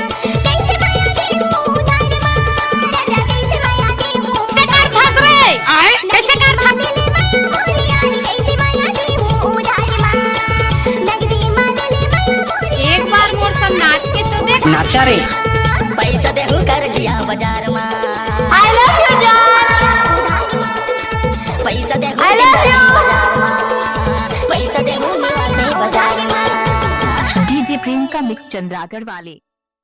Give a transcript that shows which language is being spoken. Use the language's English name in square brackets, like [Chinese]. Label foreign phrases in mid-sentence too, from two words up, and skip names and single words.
[Chhattisgarhi] एक बार मोर संग नाच के तो देख। नाचा रे। पैसा दे हूं कर दिया बाजार मा [English] I love you जान। [Chhattisgarhi] पैसा दे हूं [English] I love you। [Chhattisgarhi] बाजार मा पैसा दे हूं बाजार मा। डीजे प्रियंका मिक्स चंद्रागढ़ वाले।